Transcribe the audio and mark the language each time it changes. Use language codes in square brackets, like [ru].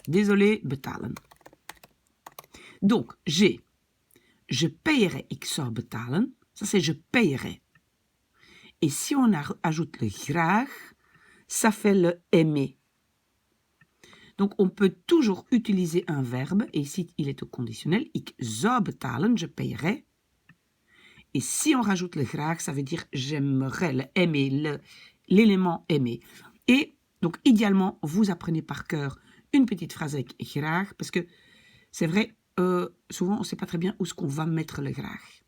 [fr] Désolé, betalen. Donc, j'ai, je payerai, [nl] ik zou betalen. [fr] Ça, c'est je payerai. Et si on ajoute le graag, ça fait le aimer. Donc, on peut toujours utiliser un verbe, et ici, il est au conditionnel. [nl] Ik zou betalen, [fr] je payerai. Et si on rajoute le graag, ça veut dire j'aimerais, le aimer, l'élément aimer. Et donc, idéalement, vous apprenez par cœur une petite phrase avec graag, parce que c'est vrai, souvent, on ne sait pas très bien où est-ce qu'on va mettre le graag.